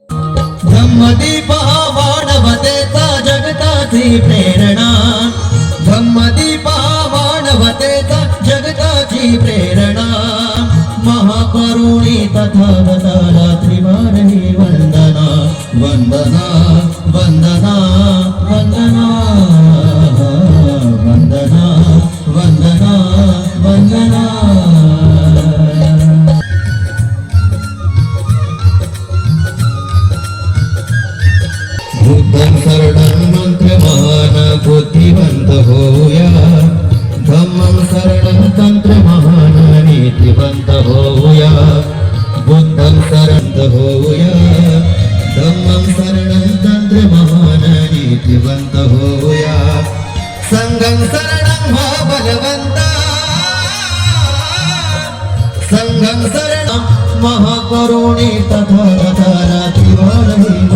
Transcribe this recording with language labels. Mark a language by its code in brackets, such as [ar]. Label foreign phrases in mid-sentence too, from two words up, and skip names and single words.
[mr] धम्मदीपा मानवतेचा जगताची प्रेरणा धम्मदीपा मानवतेचा जगताची प्रेरणा महाकरुणी तथागताला त्रिवारही वंदना वंदना वंदना वंदना वंदना वंदना वंदना। [pi] बुद्धं शरणं [mr] मंत्रमहान बुद्धिवंत होऊया, [pi] धम्मं शरणं [mr] तंत्रमहान नीतिवंत होऊया। [pi] बुद्धं शरणं [mr] होऊया, [pi] धम्मं शरणं [mr] तंत्रमहान नीतिवंत होऊया। [pi] संघं शरणं [mr] बलवंता [pi] संघं शरणं [mr] महाकरुणी तथागताला त्रिवार